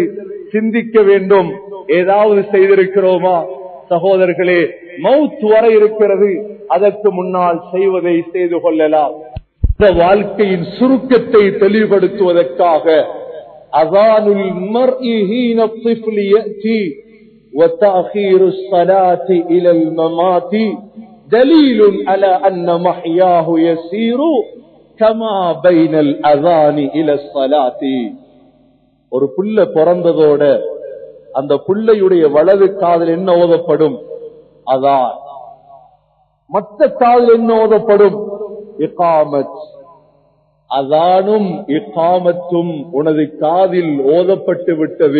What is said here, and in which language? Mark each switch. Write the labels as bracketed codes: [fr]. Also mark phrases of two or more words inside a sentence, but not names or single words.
[ta] சிந்திக்க வேண்டும், ஏதாவது செய்திருக்கிறோமா? சகோதரர்களே, மௌத் வர இருக்கிறது. அதற்கு முன்னால் செய்வதை செய்து கொள்ளலாம். இந்த வாழ்க்கையின் சுருக்கத்தை தெளிவுபடுத்துவதற்காக [ar] أذان المرء حين الطفل يأتي وتأخير الصلاة إلى الممات دليل على أن محياه يسير كما بين الأذان إلى الصلاة. [ta] ஒரு புள்ள பிறந்ததோட அந்த புள்ளையுடைய வலது காதில் என்ன ஓதப்படும்? அதான். மற்ற காதில் என்ன ஓதப்படும்? இகாமத். அதானும் இகாமத்தும் உனது காதில் ஓதப்பட்டு விட்டது.